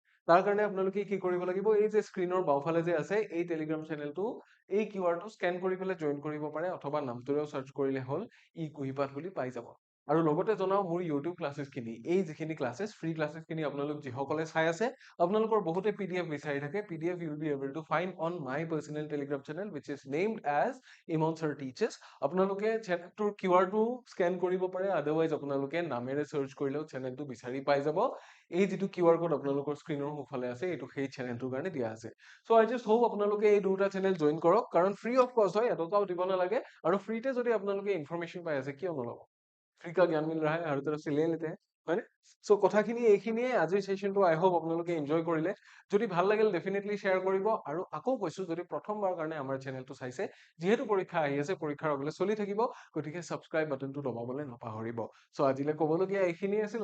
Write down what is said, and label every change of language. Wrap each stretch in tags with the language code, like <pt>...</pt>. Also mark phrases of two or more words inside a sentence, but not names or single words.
<as>তাৰ কাৰণে আপোনালোকে কি কৰিব লাগিব, এই যে স্ক্ৰীনৰ বাওঁফালে যে আছে এই</as> <en>telegram channel,</en> <as>এই QR টো স্কেন কৰি পেলাই জইন কৰিব পাৰে, অথবা নামটোৰেও চাৰ্চ কৰিলে হ'ল, কুহিপাঠ বুলি পাই যাব। আৰু লগতে জনাও, মোৰ</as> <en>YouTube classes,</en> <as>এই যিখিনি ক্লাছেছ, ফ্ৰী ক্লাছেছখিনি আপোনালোক যিসকলে চাই আছে, আপোনালোকৰ বহুতে PDF বিচাৰি থাকে।</as> <en>PDF you will be able to find on my personal telegram channel which is named as Imon Sir Teaches.</en> <as>আপোনালোকে চেনেলটোৰ QR টো স্কেন কৰিব পাৰে, আদাৰৱাইজ আপোনালোকে নামেৰে চাৰ্চ কৰিলেও চেনেলটো বিচাৰি পাই যাব। এই যিটো QR কোড আপোনালোকৰ স্ক্ৰীনৰ সোঁফালে আছে, এইটো সেই চেনেলটোৰ কাৰণে দিয়া আছে।</as> <en>so I just hope</en> <as>আপোনালোকে এই দুটা চেনেল জইন কৰক, কাৰণ</as> <en>free of cost</en> <as>হয়, এটকাও দিব নালাগে, আৰু ফ্ৰীতে যদি আপোনালোকে ইনফৰমেশ্যন পাই আছে, কিয় নল'ব?</as> <hi>फ्री का ज्ञान मिल रहा है, हर तरफ से ले लेते हैं,</hi> <as>হয়নে? সো কথাখিনি এইখিনিয়ে, আজিৰ সেশনটো</as> <en>I hope</en> <as>আপোনালোকে এনজয় কৰিলে। যদি ভাল লাগিল ডেফিনেটলি শ্বেয়াৰ কৰিব, আৰু আকৌ কৈছো, যদি প্ৰথমবাৰ কাৰণে আমাৰ চেনেলটো চাইছে, যিহেতু পৰীক্ষা আহি আছে, পৰীক্ষাৰ আগলৈ চলি থাকিব, গতিকে</as> <en>subscribe button</en> <as>দবাবলৈ নাপাহৰিব। সো আজিলৈ ক'বলগীয়া এইখিনিয়ে আছিল।</as>